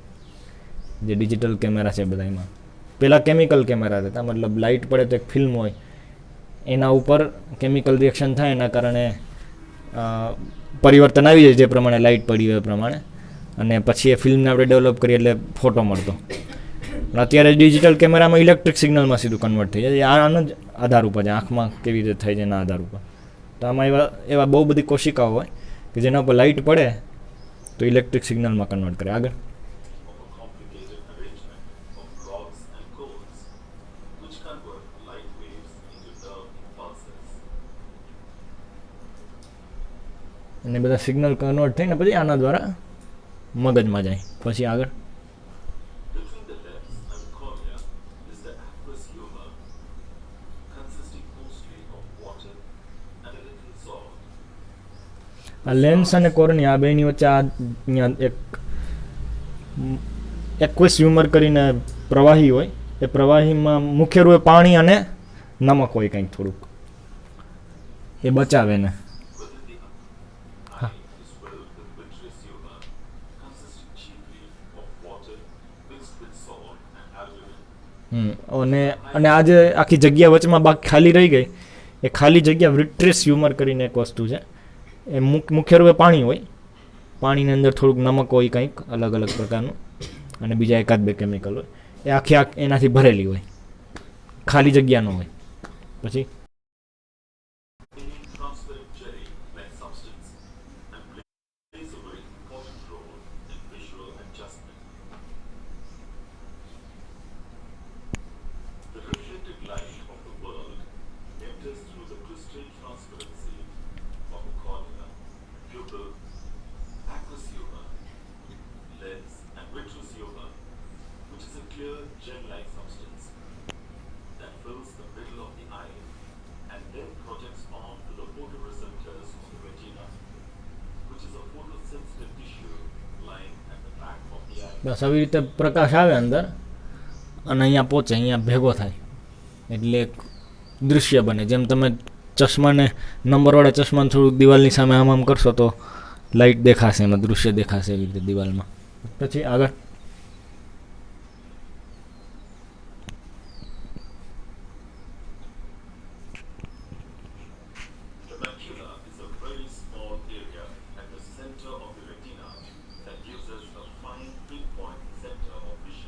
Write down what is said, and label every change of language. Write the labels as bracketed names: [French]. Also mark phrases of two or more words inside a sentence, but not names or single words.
[Gujarati] જે [English] digital camera [Gujarati] છે બધા એમાં પહેલાં [English] chemical camera [Gujarati] હતા, મતલબ લાઇટ પડે તો એક ફિલ્મ હોય, એના ઉપર [English] chemical reaction [Gujarati] થાય, એના કારણે પરિવર્તન આવી જાય જે પ્રમાણે લાઇટ પડી હોય એ પ્રમાણે, અને પછી એ ફિલ્મને આપણે ડેવલપ કરીએ એટલે ફોટો મળતો. પણ અત્યારે [English] digital cameraમાં electric signalમાં [Gujarati] સીધું કન્વર્ટ થઈ જાય. આના જ આધાર ઉપર છે, આંખમાં કેવી રીતે થાય છે એના આધાર ઉપર. તો આમાં એવા બહુ બધી કોશિકાઓ હોય કે જેના ઉપર લાઇટ પડે તો [English] electric signalમાં convert [Gujarati] કરે. આગળ [English] Of a complicated arrangement of rods and cones which convert light waves into nerve impulses. [Gujarati] અને બધા [English] signal convert [Gujarati] થઈને પછી આના દ્વારા મગજમાં જાય. પછી આગળ [English] Between the lens and the cornea is the aqueous humor, consisting mostly of water and a little salt. [Gujarati] આ લેન્સ અને કોર્નિયા આ બેની વચ્ચે આ અહીંયા એક [English] aqueous humor [Gujarati] કરીને પ્રવાહી હોય, એ પ્રવાહીમાં મુખ્ય રૂપે પાણી અને નમક હોય કંઈક થોડુંક, એ બચાવે ને. [English] Within the eye is filled with vitreous humor, consisting chiefly of water mixed with salt and albumin. [Gujarati] અને આ જે આખી જગ્યા વચમાં ખાલી રહી ગઈ, એ ખાલી જગ્યા [English] vitreous humor [Gujarati] કરીને એક વસ્તુ છે. એ મુખ્ય રૂપે પાણી હોય, પાણીની અંદર થોડુંક નમક હોય કંઈક અલગ અલગ પ્રકારનું, અને બીજા એકાદ બે કેમિકલ હોય. એ આખી એનાથી ભરેલી હોય, ખાલી જગ્યા ન હોય. પછી [English] Transparent jelly-like substance and plays a very important role in visual adjustment. The reflected light of the world enters through the crystal transparency of the cornea, pupil, aqueous humor, lens, and vitreous humor, which is a clear gel-like substance that fills the middle of the eye and then projects on to the photoreceptors of the retina, which is a photosensitive tissue lying at the back of the eye. [Gujarati] બસ આવી રીતે પ્રકાશ આવે અંદર અને અહીંયા પહોંચે, અહીંયા ભેગો થાય એટલે એક દૃશ્ય બને. જેમ તમે ચશ્માને નંબરવાળા ચશ્માને થોડુંક દિવાલની સામે આમ કરશો તો લાઇટ દેખાશે, એમાં દૃશ્ય દેખાશે એવી રીતે દિવાલમાં. પછી આગળ [English] The macula is a very small area at the center of the retina that gives us a fine pinpoint center of vision.